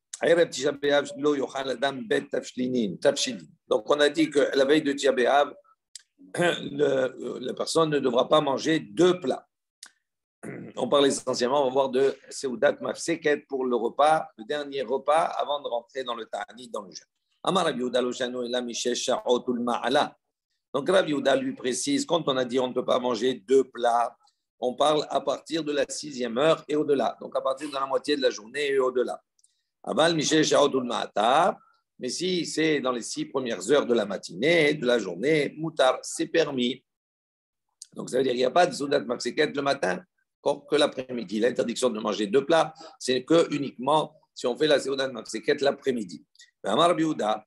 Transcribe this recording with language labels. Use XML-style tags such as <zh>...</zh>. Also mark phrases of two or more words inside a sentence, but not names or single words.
<fr>Donc, on a dit que la veille de Tisha B'Av, la personne ne devra pas manger 2 plats. On parle essentiellement, on va voir de</fr> <he>סעודה מפסקת</he> <fr>pour le repas, le dernier repas avant de rentrer dans le Ta'anit, dans le jeûne.</fr> <he>אמר רבי יהודה לא שנו אלא משש שעות ולמעלה.</he> <fr>Donc Rabbi Yehuda lui précise, quand on a dit on ne peut pas manger 2 plats, on parle à partir de la 6e heure et au-delà. Donc à partir de la moitié de la journée et au-delà.</fr> <he>אבל משש שעות ולמטה.</he> <fr>Mais si c'est dans les 6 premières heures de la matinée, de la journée, moutar, c'est permis. Donc ça veut dire qu'il n'y a pas de</fr> <he>סעודה מפסקת</he> <fr>le matin, que l'après-midi. L'interdiction de manger 2 plats, c'est que uniquement si on fait la</fr> <he>סעודה מפסקת</he> <fr>l'après-midi.</fr> <he>אמר רבי יהודה.</he>